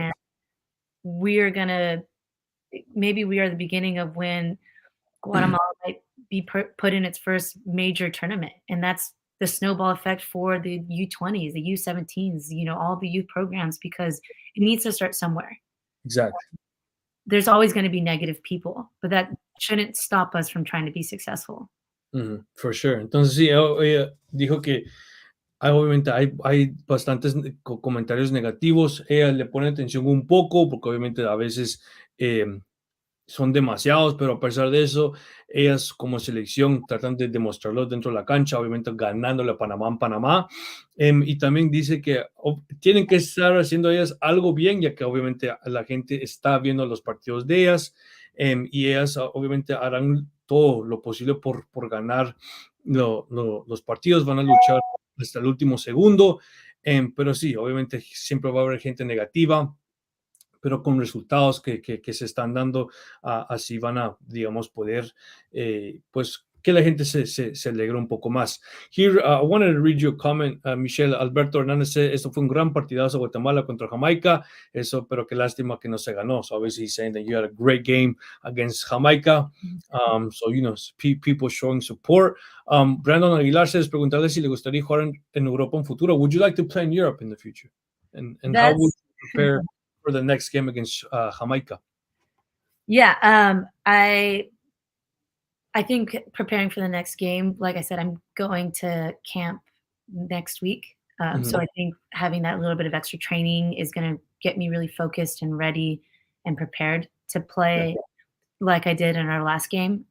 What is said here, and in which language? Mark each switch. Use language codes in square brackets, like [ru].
[en] and we're gonna maybe we are the beginning of when Guatemala might be put in its first major tournament, and that's the snowball effect for the U20s, the U17s, all the youth programs, because it needs to start somewhere. Exactly. There's always gonna be negative people, but that shouldn't stop us from trying to be successful. Ujú, for sure. [es] Entonces sí, ella dijo que obviamente hay bastantes comentarios negativos. Ella le pone atención un poco, porque obviamente a veces son demasiados, pero a pesar de eso, ellas como selección tratan de demostrarlo dentro de la cancha, obviamente ganándole a Panamá en Panamá. Y también dice que tienen que estar haciendo ellas algo bien, ya que obviamente la gente está viendo los partidos de ellas, y ellas obviamente harán todo lo posible por ganar los partidos, van a luchar hasta el último segundo, pero sí, obviamente siempre va a haber gente negativa, pero con resultados que se están dando, así van a, digamos, poder, pues, que la gente se alegra un poco más. [en] Here, I wanted to read you a comment. [es] Michelle Alberto Hernández [en] said, [es] esto fue un gran partidazo Guatemala contra Jamaica, eso, pero qué lástima que no se ganó. [en] So obviously he's saying that you had a great game against Jamaica. So, people showing support. [es] Brandon Aguilar [en] says, [es] preguntarle si le gustaría jugar en Europa en futuro. [en] Would you like to play in Europe in the future? And how would That's you prepare for the next game against Jamaica? yeah. I think preparing for the next game, like I said, I'm going to camp next week. So I think having that little bit of extra training is going to get me really focused and ready and prepared to play like I did in our last game.